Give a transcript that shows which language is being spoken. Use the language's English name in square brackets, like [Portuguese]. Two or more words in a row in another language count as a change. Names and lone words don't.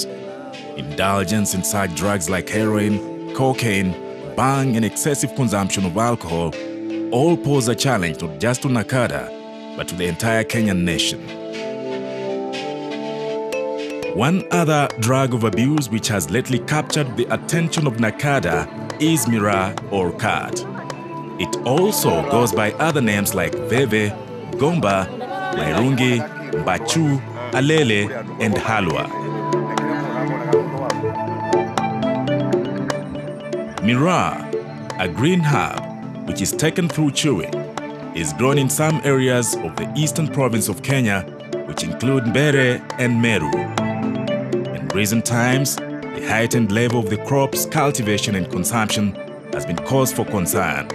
[English] Indulgence in such drugs like heroin, cocaine, bang, and excessive consumption of alcohol all pose a challenge not just to NACADA, but to the entire Kenyan nation. One other drug of abuse which has lately captured the attention of NACADA is miraa or cat. It also goes by other names like veve, gomba, mairungi, mbachu, alele, and halwa. Miraa, a green herb which is taken through chewing, is grown in some areas of the eastern province of Kenya, which include Mbere and Meru. In recent times, the heightened level of the crop's cultivation and consumption has been cause for concern.